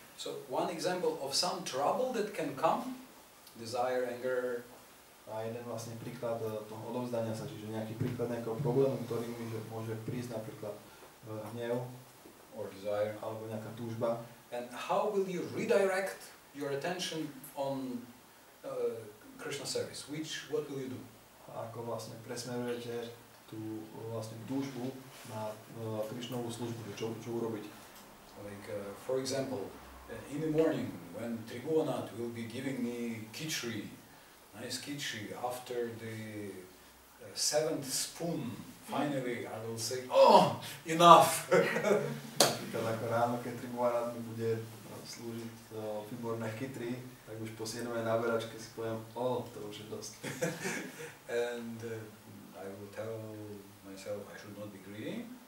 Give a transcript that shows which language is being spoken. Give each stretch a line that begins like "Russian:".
English: So one example of some trouble that can come, desire, anger.
Slovak: A jeden vlastne príklad toho odovzdania sa, čiže nejaký príklad nejakého problému, ktorý môže prísť napríklad hnev,
English: or desire,
Slovak: alebo nejaká túžba.
English: And how will you redirect your attention on Krishna service? What will you do?
Slovak: A ako vlastne presmerujete tú vlastne túžbu na Krišnovú službu, čo urobiť?
English: Like, for example, in the morning when Tribhuvanat will be giving me khichdi, nice khichdi, after the 7th spoon, finally I will say, oh, enough!
Slovak: Napríklad ako ráno, keď Tribhuvanat mi bude slúžiť výborné chytry, tak už po 7. náberačke si poviem, to už je dosť.
English: And I will tell myself I should not be greedy.